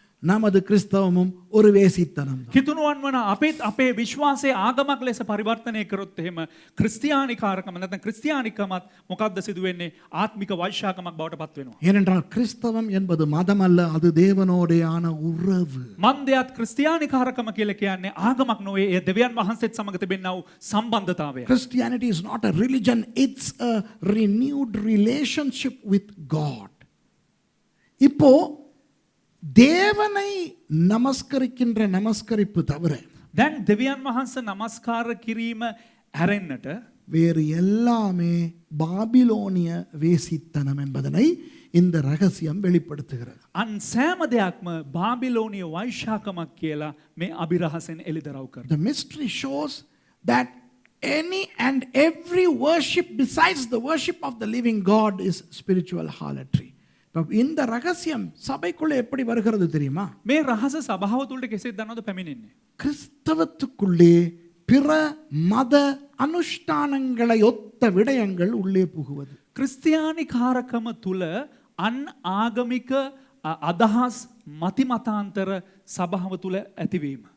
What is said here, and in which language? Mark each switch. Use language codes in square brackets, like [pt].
[ta] நமது கிறிஸ்தவமும் ஒரு வேசித்தனம் தான். [si] කිතුනුවන් වන අපේ විශ්වාසයේ ආගමක් ලෙස පරිවර්තනය කරොත් එහෙම ක්‍රිස්තියානිකාරකම නැත්නම් ක්‍රිස්තියානිකමත් මොකක්ද සිදු වෙන්නේ? ආත්මික වෛශාකමක් බවට පත් වෙනවා. [ta] ஏனென்றால் கிறிஸ்தவம் என்பது மதம் அல்ல, அது தேவனோடையான உறவு. [si] මන්දයත් ක්‍රිස්තියානිකාරකම කියලා කියන්නේ ආගමක් නොවේ. ඒ දෙවියන් වහන්සේත් සමග තිබෙනා වූ සම්බන්ධතාවය. [en] Christianity is not a religion, it's a renewed relationship with God. [ta] இப்போ தேவனை நமஸ்கரிக்கின்ற நமஸ்கரிப்பு தவிர [si] දැන් දෙවියන් වහන්සේ නමස්කාර කිරීම හැරෙන්නට [ta] வேறு எல்லாமே பாபிலோனிய வேசித்தனம் என்பதனை இந்த ரகசியம் வெளிப்படுத்துகிறது. [si] අන් සෑම දෙයක්ම බාබිලෝනිය වෛශාකමක් කියලා මේ අභිරහසෙන් එළිදරව් කරනවා. [en] The mystery shows that any and every worship besides the worship of the living God is spiritual harlotry. [ta] இந்த ரகசியம் சபைக்குள்ளே எப்படி வருகிறது தெரியுமா? [si] මේ රහස සභාව තුළට කෙසේද දන්නවද පැමිණෙන්නේ? [ta] கிறிஸ்தவத்துக்குள்ளே பிற மத அனுஷ்டானங்களை ஒத்த விடயங்கள் உள்ளே புகுவது. [si] ක්‍රිස්තියානිකාරකම තුල අන් ආගමික අදහස් මතිමතාන්තර සභාව තුල ඇතිවීම.